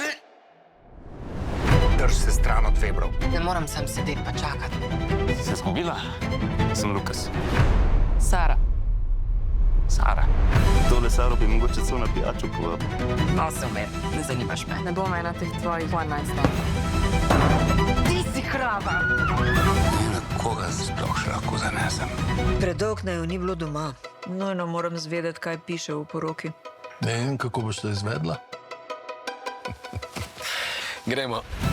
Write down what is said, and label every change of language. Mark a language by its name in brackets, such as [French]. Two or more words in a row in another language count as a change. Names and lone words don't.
[Slovenian] Drž se stran od Vebrov. Ne moram sam sedeti pa čakati. Se zgubila? Sem Lukas. Sara. Sara. Tole Saro bi mogoče celo na pijačo povabil. No, se umer. Ne zanimaš me. Ne bom ena teh tvojih [English] one night stand. [Slovenian] Ti si hraba. Na koga sploh še lahko zanesem? Predolg naju ni bilo doma. Nujno moram zvedeti, kaj piše v poroki. Ne vem, kako boš to izvedla. Gremo.